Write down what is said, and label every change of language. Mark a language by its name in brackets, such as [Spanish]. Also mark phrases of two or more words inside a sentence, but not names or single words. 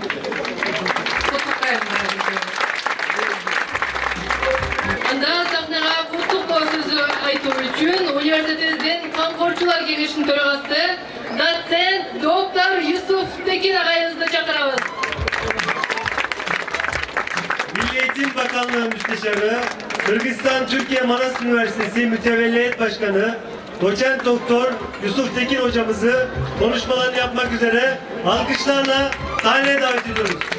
[Kyrgyz] Анда сахнага куттуктоо сөзү айтуу үчүн университетибиздин камкорчулар кеңешинин төрагасы доцент доктор Юсуф Tekin агайыбызды чакырабыз. [Turkish] Milli Eğitim Bakanlığı Müsteşarı, Kırgızistan Türkiye Manas Üniversitesi Mütevelliyet Başkanı, Doçent Doktor Yusuf Tekin hocamızı konuşmalarını yapmak üzere alkışlarla sahneye davet ediyoruz.